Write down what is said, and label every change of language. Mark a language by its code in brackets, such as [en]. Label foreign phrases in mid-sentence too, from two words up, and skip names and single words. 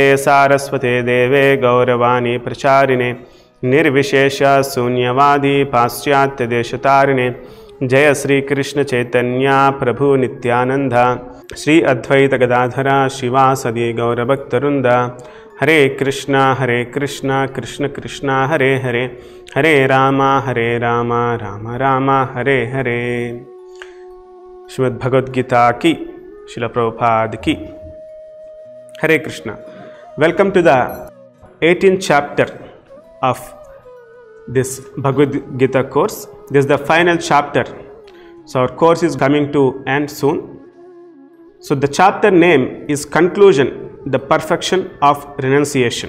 [sa] सारस्वते देवे गौरवाणी प्रचारिणे निर्विशेष शून्यवादी पाश्चात्यदेशतारिणे जय श्री कृष्ण चैतन्य प्रभु नित्यानंद श्री अद्वैत गदाधर शिवासदि गौरभक्तवृंद हरे कृष्णा कृष्ण कृष्ण हरे हरे हरे राम राम राम हरे हरे। [hi] श्रीमद् भगवद गीता की श्रील प्रभुपाद की। हरे कृष्णा। [en] welcome to the 18th chapter of this Bhagavad Gita course. This is the final chapter. So our course is coming to end soon. So the chapter name is Conclusion, the Perfection of Renunciation.